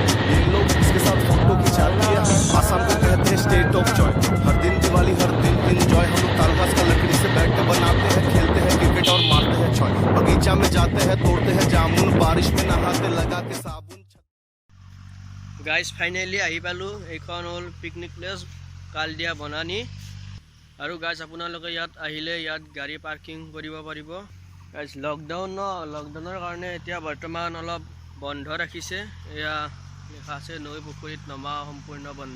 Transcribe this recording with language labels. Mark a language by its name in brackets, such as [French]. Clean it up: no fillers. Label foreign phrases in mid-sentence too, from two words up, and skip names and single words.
[Hindi] ये लोग इसके साथ फोटो खिंचाती है। आसाम को कहते हैं [English] State of Joy, [Hindi] हर दिन दिवाली हर दिन एंजॉय। हम लोग तालगाछ का लकड़ी से बैट बनाते हैं, खेलते हैं क्रिकेट और मारते हैं छक्का। बगीचा में जाते हैं, तोड़ते हैं जामुन, बारिश में नहाते लगा के साबुन। [English] Guys finally [Assamese] आহি পালো। এইখন হল [English] picnic place [Assamese] কালদিয়া বনানী। আৰু গাইস আপোনালোকে ইয়াত আহিলে ইয়াত গাড়ী পাৰ্কিং কৰিব পাৰিব। গাইস লকডাউনৰ কাৰণে এতিয়া বৰ্তমান অলপ বন্ধ ৰাখিছে। এয়া লেখা আছে নৈ পুখুৰীত নমা সম্পূৰ্ণ বন্ধ।